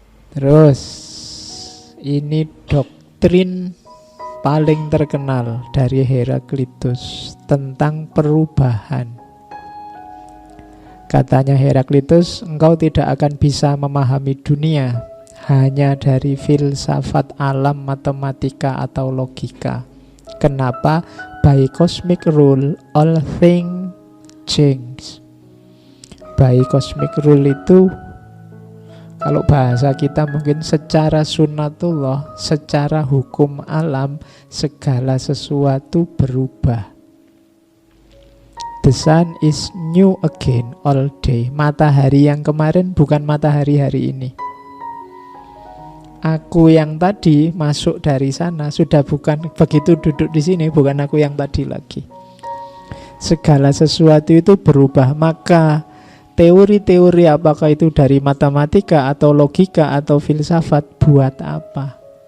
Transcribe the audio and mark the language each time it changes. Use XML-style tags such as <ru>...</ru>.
<id>Terus ini doktrin paling terkenal dari Heraklitus tentang perubahan. Katanya Heraklitus, engkau tidak akan bisa memahami dunia hanya dari filsafat alam, matematika atau logika. Kenapa?</id> <en>By cosmic rule all things change. By cosmic rule</en> <id>itu, kalau bahasa kita mungkin secara sunnatullah, secara hukum alam, segala sesuatu berubah.</id> <en>The sun is new again all day.</en> <id>Matahari yang kemarin bukan matahari hari ini. Aku yang tadi masuk dari sana sudah bukan, begitu duduk di sini bukan aku yang tadi lagi. Segala sesuatu itu berubah. Maka teori-teori apakah itu dari matematika atau logika atau filsafat buat apa?</id>